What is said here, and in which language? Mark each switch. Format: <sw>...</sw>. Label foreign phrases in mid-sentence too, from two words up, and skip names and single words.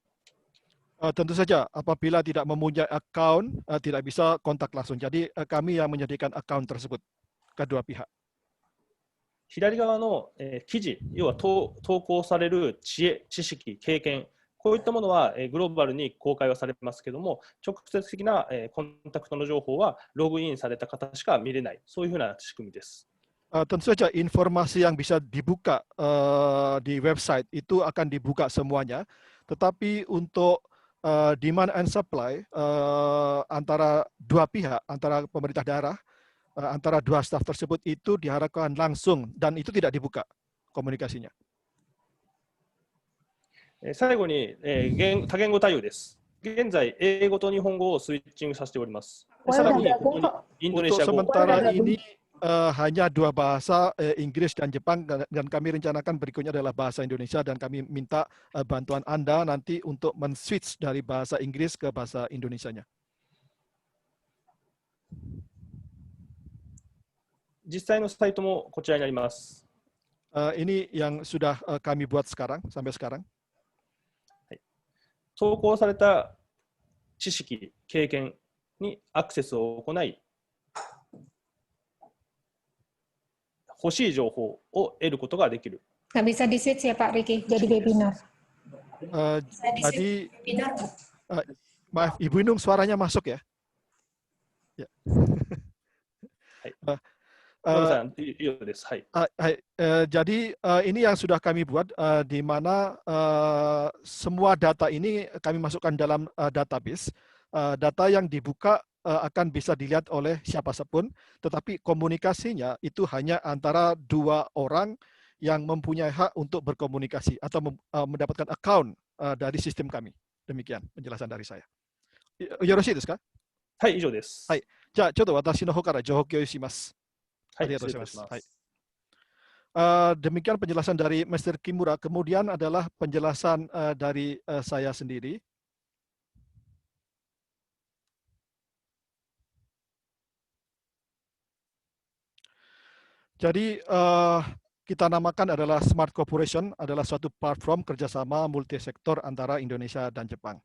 <id>Tentu saja apabila tidak mempunyai account tidak bisa kontak langsung. Jadi kami yang menyediakan account tersebut kedua pihak.</id> <ja>左側の、記事、要は投稿される知恵、知識、経験、こういったものは、グローバルに公開はされますけども、直接的な、コンタクトの情報はログインされた方しか見れない、そういうふうな仕組みです。</ja> <id>Tentu saja informasi yang bisa dibuka di website itu akan dibuka semuanya, tetapi untuk</id> <en>demand and supply</en> <id>antara dua pihak, antara pemerintah daerah, antara dua staf tersebut itu diharapkan langsung dan itu tidak dibuka komunikasinya.</id> <ja>最後に、多言語対応です。現在、英語と日本語をスイッチングさせております。さらに、ここにインドネシア語。</ja> <id>Sementara ini hanya dua bahasa, Inggris dan Jepang, dan kami rencanakan berikutnya adalah bahasa Indonesia, dan kami minta bantuan Anda nanti untuk men-switch dari bahasa Inggris ke bahasa Indonesianya.</id> <ja>実際のサイトもこちらになります。</ja> <id>Ini yang sudah kami buat sekarang, sampai sekarang.</id> <ja>投稿された知識、経験にアクセスを行い、欲しい情報を得ることができる。</ja> <id>Nggak bisa di-switch ya Pak Riki, jadi webinar. Jadi, maaf, Ibu Inung suaranya masuk ya? Ya.</id> <ja>です。はい。</ja> <id>Jadi ini yang sudah kami buat, di mana semua data ini kami masukkan dalam database. Data yang dibuka akan bisa dilihat oleh siapa pun, tetapi komunikasinya itu hanya antara dua orang yang mempunyai hak untuk berkomunikasi atau mendapatkan account dari sistem kami. Demikian penjelasan dari saya.</id> <ja>よろしいですか? はい、以上です。はい。じゃあ、ちょっと私の方から情報共有します。はい、</ja> <id>Demikian penjelasan dari Mr. Kimura. Kemudian adalah penjelasan dari saya sendiri. Jadi kita namakan adalah Smart Corporation, adalah suatu platform kerjasama multisektor antara Indonesia dan Jepang.</id>